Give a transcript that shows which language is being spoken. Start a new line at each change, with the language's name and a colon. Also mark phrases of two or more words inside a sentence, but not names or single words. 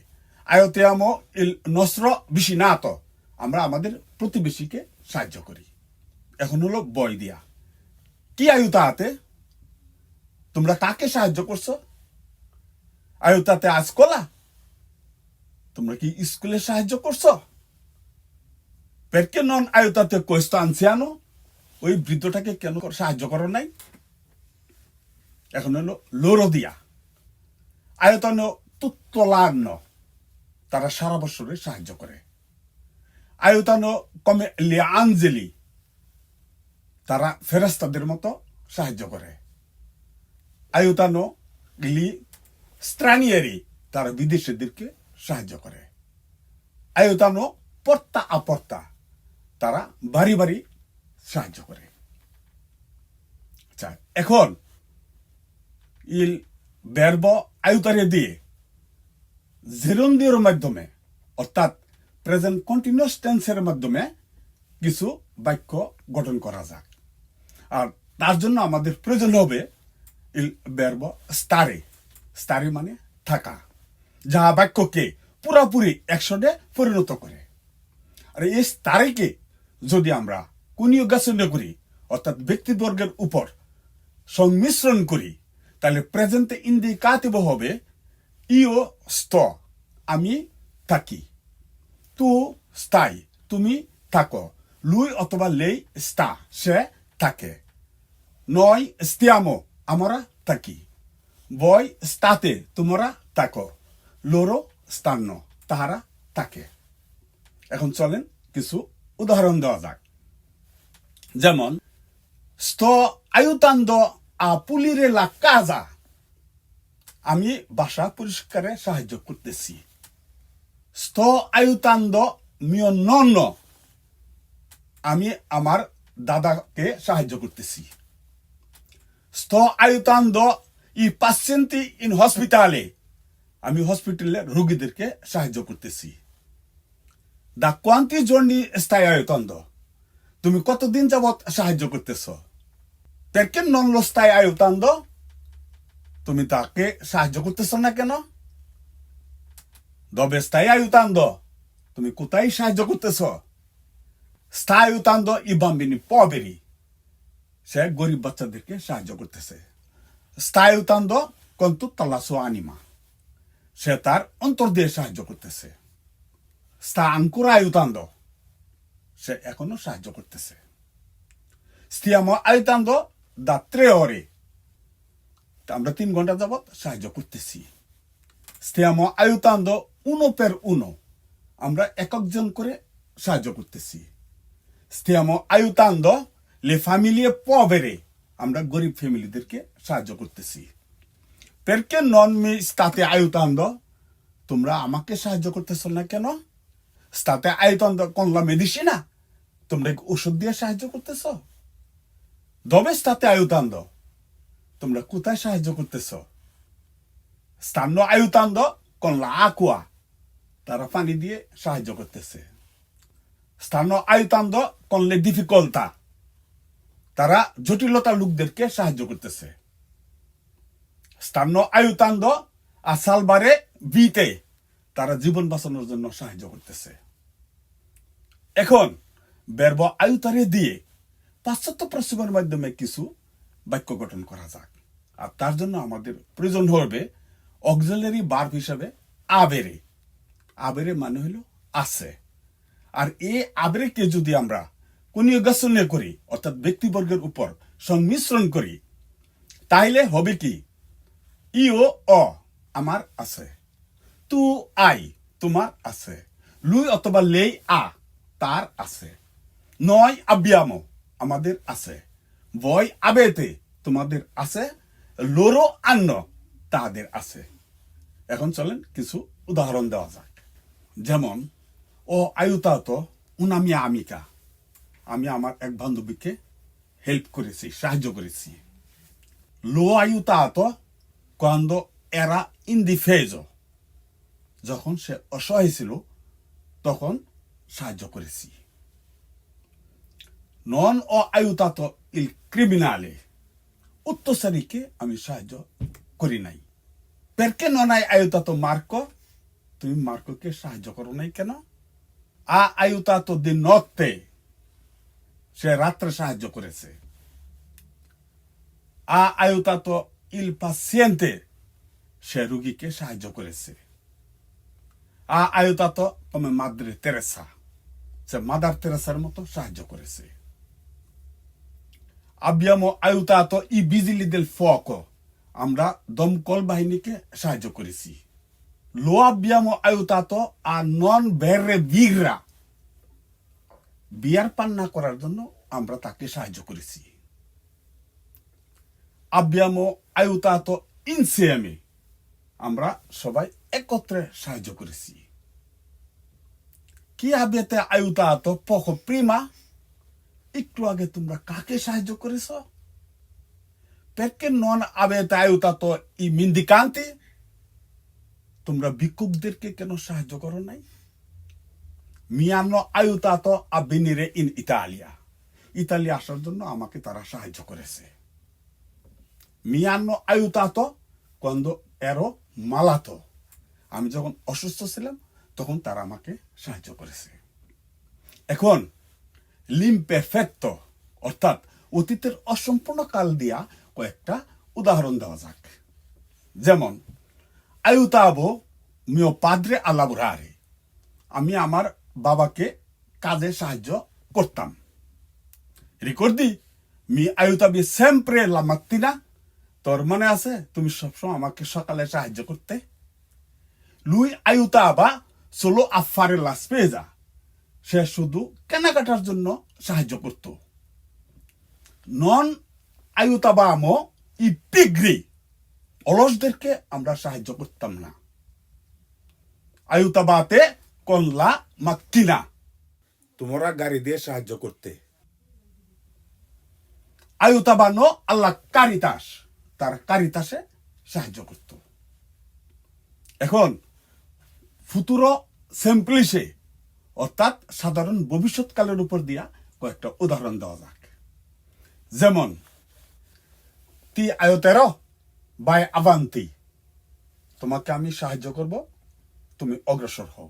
Italian: aiutiamo il nostro vicino,
Bangla: আমরা আমাদের প্রতিবেশীকে সাহায্য করি। এখন হলো বয় দিয়া। কি আয়ুতা হাতে? তোমরা কাকে সাহায্য করছো? আয়ুতাতে আজকলা তোমরা কি স্কুলে সাহায্য করছো?
Italian: perché non aiutate questo anziano?
Bangla: ওই বৃদ্ধটাকে কেন সাহায্য করো নাই? এখন হলো
Italian: loro dia aiutano tutto l'anno,
Bangla: তারা সারা বছরে সাহায্য করে।
Italian: aiutano come gli angeli,
Bangla: তারা ফেরেশতাদের মতো সাহায্য করে।
Italian: aiutano gli stranieri,
Bangla: তারা বিদেশিদেরকে সাহায্য করে।
Italian: aiutano porta a porta,
Bangla: তারা বাড়ি বাড়ি সাহায্য করে। আচ্ছা, এখন
Italian: il verbo aiutare
Bangla: দিয়ে জেরন্ডিওর মাধ্যমে অর্থাৎ
English: present continuous
Bangla: টেন্সের মাধ্যমে কিছু বাক্য গঠন করা যাক। আর তার জন্য আমাদের প্রয়োজন হবে
Italian: il verbo stare,
Bangla: stare মানে থাকা, যা বাক্যকে পুরোপুরি অ্যাকশনে পরিণত করে। আর এই স্টারেকে যদি আমরা কনিউগেশন করি অর্থাৎ ব্যক্তিবর্গের উপর সংমিশ্রণ করি, তাহলে
Italian: presente indicativo
Bangla: হবে
Italian: io sto,
Bangla: আমি থাকি।
Italian: tu stai,
Bangla: তুমি থাকো। লুই অথবা
Italian: lei sta,
Bangla: সে থাকে।
Italian: noi stiamo,
Bangla: আমরা থাকি।
Italian: voi state,
Bangla: তোমরা থাকো।
Italian: loro stanno,
Bangla: তাহারা থাকে। এখন চলেন কিছু উদাহরণ দেওয়া যাক।
Italian: যেমন sto aiutando a pulire la casa,
Bangla: আমি বাসা পরিষ্কারে সাহায্য করতেছি।
Italian: sto aiutando mio nonno,
Bangla: আমি আমার দাদাকে সাহায্য করতেছি।
Italian: sto aiutando i pazienti in hospitale,
Bangla: আমি হসপিটালে রোগীদেরকে সাহায্য করতেছি।
Italian: da quanti giorni stai aiutando,
Bangla: তুমি কতদিন যাবত সাহায্য করতেছ?
Italian: perché non lo stai aiutando,
Bangla: তুমি তাকে সাহায্য করতেছ না কেন?
Italian: dove stai aiutando,
Bangla: তুমি কোথায় সাহায্য করতেছ?
Italian: sta aiutando i bambini poveri,
Bangla: সে গরিব বাচ্চাদেরকে সাহায্য করতেছে।
Italian: sta aiutando con tutta la sua anima,
Bangla: সে তার অন্তর দিয়ে সাহায্য করতেছে।
Italian: sta ancora aiutando,
Bangla: সে এখনো সাহায্য করতেছে।
Italian: stiamo aiutando da 3 ore,
Bangla: আমরা 3 ঘন্টা যাবত সাহায্য করতেছি।
Italian: stiamo aiutando uno per uno,
Bangla: আমরা একজন করে সাহায্য করতেছি।
Italian: stiamo aiutando le famiglie povere,
Bangla: আমরা গরিব ফ্যামিলিদেরকে সাহায্য করতেছি।
Italian: perché non mi state aiutando,
Bangla: তোমরা আমাকে সাহায্য করতেছ না কেন?
Italian: state aiutando con la medicina,
Bangla: তোমরা ওষুধ দিয়ে সাহায্য করতেছ?
Italian: dove state aiutando,
Bangla: তোমরা কোথায় সাহায্য করতেছ?
Italian: stanno aiutando con la acqua,
Bangla: তারা পানি দিয়ে সাহায্য করতেছে।
Italian: stanno aiutando con le difficoltà,
Bangla: তারা জটিলতা লোকদেরকে সাহায্য করতেছে।
Italian: stanno aiutando a salvare vite,
Bangla: তারা জীবন বাঁচানোর জন্য সাহায্য করতেছে। এখন
Italian: verbo aiutare
Bangla: দিয়ে পাশ্চাত্য প্রশ্নের মাধ্যমে কিছু বাক্য গঠন করা যাক। আর তার জন্য আমাদের প্রয়োজন হবে
English: auxiliary verb
Bangla: হিসাবে আবেরে। আবেরে মানে হলো আছে। আর এই আবেরেকে যদি আমরা কনিউগেশনে করি অর্থাৎ ব্যক্তিবর্গের উপর সংমিশ্রণ করি, তাইলে হবে কি
Italian: io ho,
Bangla: আমার আছে।
Italian: tu hai,
Bangla: তোমার আছে। লুই অথবা
Italian: lei ha,
Bangla: তার আছে।
Italian: noi abbiamo,
Bangla: আমাদের আছে।
Italian: voi avete,
Bangla: তোমাদের আছে।
Italian: loro hanno,
Bangla: তাদের আছে। এখন চলেন কিছু উদাহরণ দেওয়া যাক।
Italian: যেমন ও aiutato una mia amica,
Bangla: আমি আমার এক বান্ধবীকে হেল্প করেছি, সাহায্য করেছি।
Italian: l'ho aiutato quando era indifeso,
Bangla: যখন সে অসহায় ছিল তখন সাহায্য করেছি।
Italian: non ho aiutato il criminale,
Bangla: উত্তরসারীকে আমি সাহায্য করি নাই।
Italian: perché non hai aiutato Marco,
Bangla: তুমি মার্কোকে সাহায্য করো নাই কেন?
Italian: ha aiutato di notte,
Bangla: সে রাত্রে সাহায্য করেছে।
Italian: ha aiutato il paziente,
Bangla: সে রুগীকে সাহায্য করেছে।
Italian: ha aiutato come Madre Teresa,
Bangla: সে মাদার তেরেসার মতো সাহায্য করেছে।
Italian: abbiamo aiutato i vigili del fuoco,
Bangla: আমরা দমকল বাহিনীকে সাহায্য করেছি।
Italian: lo abbiamo aiutato a non bere birra,
Bangla: বিয়ার পান না করার জন্য আমরা তাকে সাহায্য করেছি।
Italian: abbiamo aiutato insieme,
Bangla: আমরা সবাই একত্রে সাহায্য করেছি।
Italian: কি avete aiutato poco prima,
Bangla: একটু আগে তোমরা কাকে সাহায্য করেছো?
Italian: perché non avete aiutato i mendicanti,
Bangla: তোমরা ভিক্ষুকদেরকে কেন সাহায্য করো নাই?
Italian: mi hanno aiutato a venire in Italia,
Bangla: ইতালি আসার জন্য আমাকে তারা সাহায্য করেছে।
Italian: mi hanno aiutato quando ero malato,
Bangla: আমি যখন অসুস্থ ছিলাম তখন তারা আমাকে সাহায্য করেছে। এখন l'imperfetto, অর্থাৎ অতীতের অসম্পূর্ণ কাল দিয়া কয়েকটা উদাহরণ দেওয়া যাক।
Italian: যেমন aiutavo mio padre a lavorare,
Bangla: আমি আমার বাবাকে কাজে সাহায্য করতাম।
Italian: ricordi mi aiutavi sempre la mattina,
Bangla: তোর মনে আছে তুমি সবসময় আমাকে সকালে সাহায্য করতে।
Italian: lui aiutava solo a fare la spesa,
Bangla: সে শুধু কেনাকাটার জন্য সাহায্য করত।
Italian: non aiutavamo i pigri,
Bangla: অলসদেরকে আমরা সাহায্য করতাম না।
Italian: aiutavate con la macchina,
Bangla: তোমরা গাড়ি দিয়ে সাহায্য করতে।
Italian: aiutavano alla caritas,
Bangla: তার কারিতাসে সাহায্য করত। এখন
Italian: futuro semplice,
Bangla: অর্থাৎ সাধারণ ভবিষ্যৎকালের উপর দিয়া কয়েকটা উদাহরণ দেওয়া যাক।
Italian: যেমন ti aiuterò, vai avanti,
Bangla: তোমাকে আমি সাহায্য করব, তুমি অগ্রসর হও।